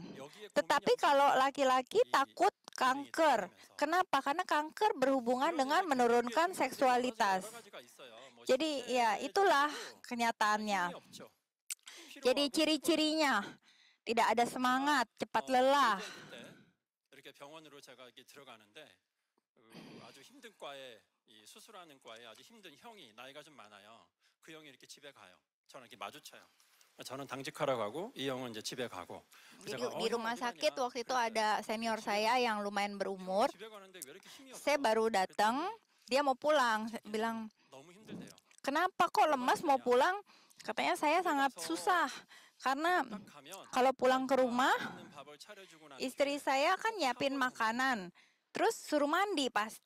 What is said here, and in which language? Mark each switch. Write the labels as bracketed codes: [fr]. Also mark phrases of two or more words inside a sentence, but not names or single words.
[id] Tetapi kalau laki-laki takut kanker. Kenapa? Karena kanker berhubungan dengan menurunkan seksualitas. Jadi ya itulah kenyataannya. Jadi ciri-cirinya tidak ada semangat, cepat lelah. [ko] 병원으로 제가 이렇게 들어가는데 아주 힘든 과에 이 수술하는 과에 아주 힘든 형이 나이가 좀 많아요. 그 형이 이렇게 집에 가요. 저는 이렇게 마주쳐요. 저는 당직하러 가고 이 형은 이제 집에 가고. [id] Di rumah sakit waktu itu ada senior saya yang lumayan berumur. Saya baru datang, dia mau pulang. Saya bilang, kenapa kok lemas mau pulang? Katanya saya sangat susah. Karena kalau pulang ke rumah, istri saya kan nyiapin makanan, terus suruh mandi pasti.